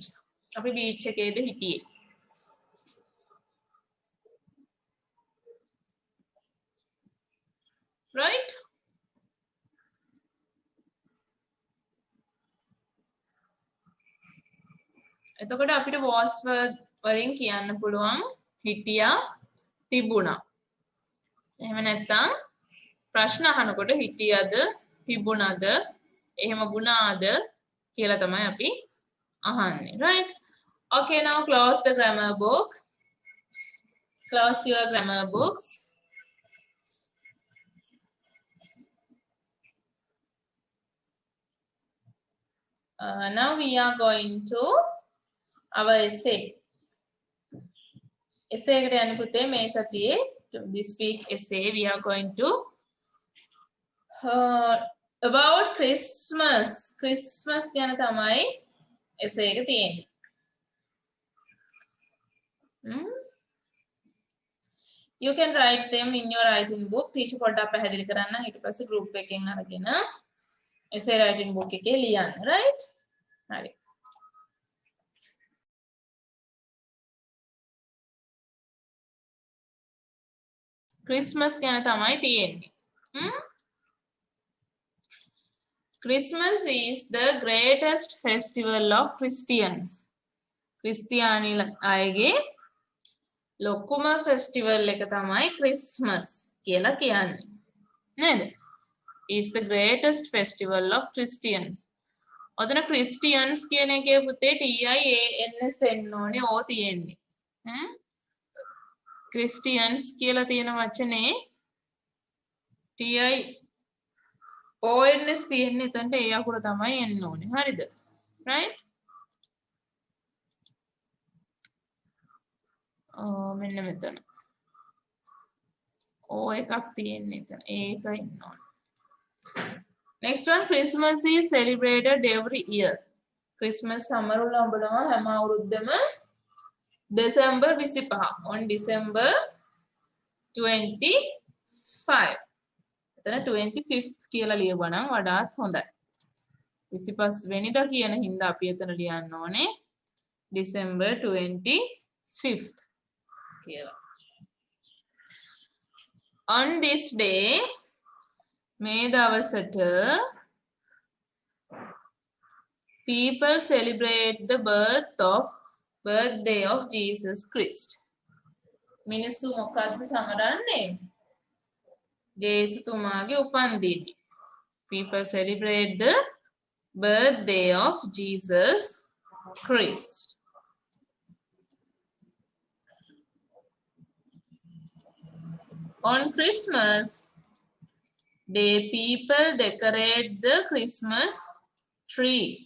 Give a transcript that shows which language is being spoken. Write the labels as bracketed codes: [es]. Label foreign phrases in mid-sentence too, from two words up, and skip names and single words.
[si] අපි beach එකේද හිටියේ? Right? එතකොට අපිට was වලින් කියන්න පුළුවන් හිටියා තිබුණා. එහෙම නැත්නම් ප්‍රශ්න අහනකොට හිටියද තිබුණද එහෙම වුණාද කියලා තමයි අපි අහන්නේ. Right? [en] Okay, now close the grammar book. Close your grammar books. Now we are going to our essay. [si] Essay එකට යන්න පුතේ මේ සතියේ [en] this week essay we are going to about Christmas. [si] Christmas ගැන තමයි essay එක තියෙන්නේ. [en] You can write them in your writing book. [si] teacher පොඩ්ඩක් පැහැදිලි කරන්න ඊට පස්සේ group එකෙන් අරගෙන [en] essay writing book [si] එකේ ලියන්න. Right? හරි. Christmas ගැන තමයි තියෙන්නේ. [en] Christmas is the greatest festival of Christians. [si] ක්‍රිස්තියානි අයගේ ලොකුම festival එක තමයි Christmas කියලා කියන්නේ. නේද? [en] Is the greatest festival of Christians. [si] ඔතන Christians කියන එකේ පුතේ TIANS එන්න ඕනේ ඕ තියෙන්නේ. Christians කියලා තියෙන වචනේ TIONS තියෙන්නේ එතනට ඒ අකුර තමයි එන්න ඕනේ. හරිද? Right? මෙන්න මෙතන. ඕ එකක් තියෙන්නේ එතන. ඒක ඉන්න ඕනේ. [en] Next one, Christmas is celebrated every year. [si] Christmas සමරුල ඔබනවා හැම අවුරුද්දම December 25 [en] on December 25. [si] එතන 25th කියලා ලියවනම් වඩාත් හොඳයි. 25 වෙනිදා කියන හින්දා අපි එතන ලියන්න ඕනේ December 25th කියලා. [en] On this day [si] මේ දවසට [en] people celebrate the birthday of Jesus Christ. [si] මිනිස්සු මොකක්ද සමරන්නේ? ජේසුතුමාගේ උපන්දිනය. [en] People celebrate the birthday of Jesus Christ. On Christmas day, people decorate the Christmas tree.